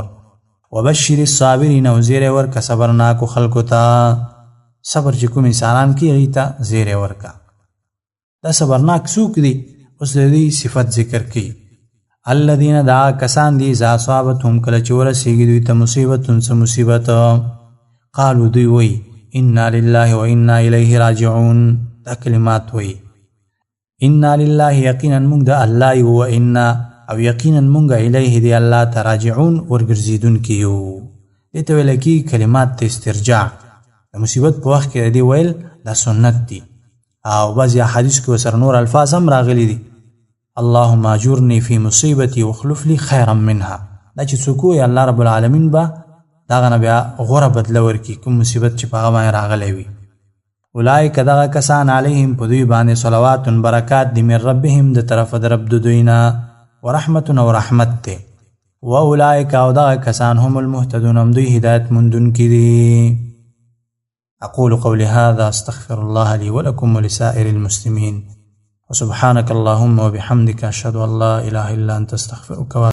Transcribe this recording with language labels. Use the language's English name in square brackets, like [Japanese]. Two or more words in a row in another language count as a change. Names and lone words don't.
[Arabic] وبشر الصابرین [Pashto] او زیری ورکه صبرناکو خلکو ته. صبر چې کوم انسانان کې هغې ته زیری ورکه. دا صبرناک څوک دي اوس د دې صفت ذکر کوي. الذین دا کسان دي [Arabic] اذا اصابتهم [Pashto] کله چې ورسېږي دوی ته مصیبت څه مصیبت قالو دوی وایي [Arabic] انا لله و انا الیه راجعون. [Pashto] دا کلمات وایي [Arabic] انا لله [Pashto] یقینا موږ د الله یو [Arabic] و انا [Pashto] او یقینا موږ الیه دی الله ته راجعون ورګرځېدونکي یو. دې ته ویل کېږي کلمات د استرجاع. د مصیبت په وخت کې د دې ویل دا سنت دي او بعضی احادیث کې ورسره نور الفاظ هم راغلي دي. [Arabic] اللهم اجرني في مصیبتي واخلف لي خيرا منها. [Pashto] دا چې څوک وایي الله رب العالمین به د هغه نه بیا غوره بدله ورکړي کوم مصیبت چې په هغه باندې راغلی وي. اولئک دغه کسان علیهم په دوی باندې صلوات برکات دي [Arabic] من ربهم [Pashto] د طرفه د رب د دوی نه ورحمت او رحمت دی. [Arabic] و اولئک [Pashto] او دغه کسان [Arabic] هم المهتدون [Pashto] هم دوی هدایت موندونکي دي. [Arabic] أقول قولي هذا أستغفر الله لي ولكم ولسائر المسلمين، وسبحانك اللهم وبحمدك أشهد أن لا إله إلا أنت أستغفرك